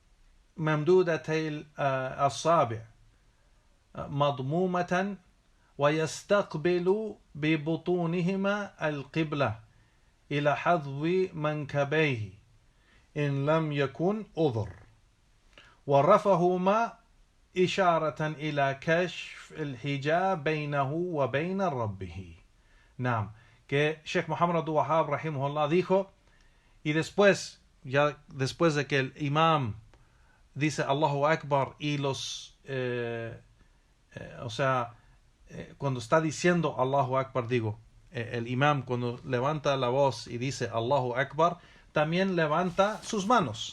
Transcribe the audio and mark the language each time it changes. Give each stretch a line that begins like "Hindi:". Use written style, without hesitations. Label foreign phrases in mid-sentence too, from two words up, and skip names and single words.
Arabic: الأصابع مضمومة ويستقبل ببطونهما القبلة إلى حظو منكبيه إن لم يكن أذر، ورفعهما إشارة إلى كشف الحجاب بينه وبين ربه.
Spanish: Que Sheikh Muhammad Abdul Wahhab rahimahullah dijo, y después de que el imam dice
Arabic: الله أكبر
Spanish: y cuando está diciendo
Arabic: الله أكبر,
Spanish: el imam cuando levanta la voz y dice
Arabic: الله أكبر,
Spanish: también levanta sus manos.